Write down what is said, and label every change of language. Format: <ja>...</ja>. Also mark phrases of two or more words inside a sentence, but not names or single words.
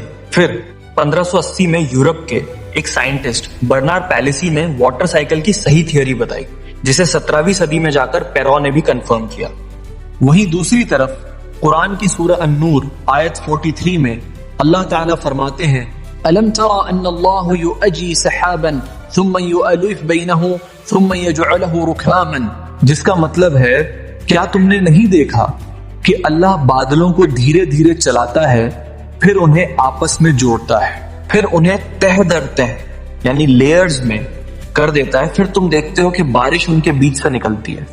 <hi>फिर 1580 में यूरोप के एक साइंटिस्ट बर्नार्ड पैलेसी ने वाटर साइकिल की सही थ्योरी बताई, जिसे 17वीं सदी में जाकर पेरो ने भी कंफर्म किया। वहीं दूसरी तरफ कुरान की सूरह अन-नूर आयत 43 में अल्लाह ताला फरमाते हैं,</hi> <ar>ألم تر أن الله يزجي سحابا ثم يؤلف بينه ثم يجعله ركاما,</ar> <hi>जिसका मतलब है, क्या तुमने नहीं देखा कि अल्लाह बादलों को धीरे धीरे चलाता है, फिर उन्हें आपस में जोड़ता है, फिर उन्हें तह दर तह यानी लेयर्स में कर देता है, फिर तुम देखते हो कि बारिश उनके बीच से निकलती है।</hi>